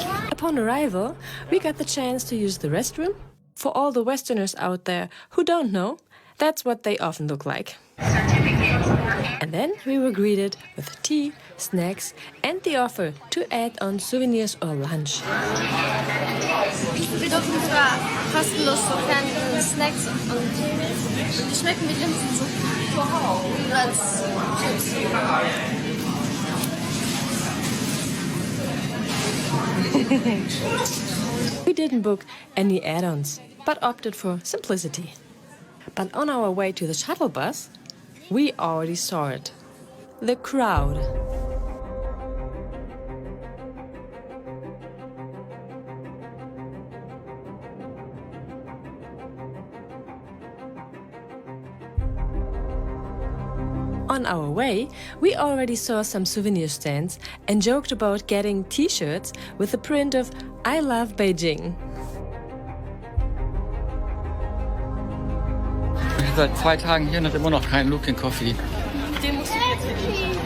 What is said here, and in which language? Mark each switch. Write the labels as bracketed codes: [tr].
[en] Upon arrival, we got the chance to use the restroom. For all the Westerners out there who don't know, that's what they often look like. And then we were greeted with tea, snacks, and the offer to add on souvenirs or lunch. [de] Wir dürfen sogar kostenlos so kleine Snacks und die schmecken wie Linsen so als [en] We didn't book any add-ons. but opted for simplicity. But on our way to the shuttle bus, we already saw it. The crowd. On our way, we already saw some souvenir stands and joked about getting t-shirts with the print of I love Beijing. [de] Ich bin seit 2 Tagen hier und habe immer noch keinen Looking Coffee. Den musst du jetzt verdienen.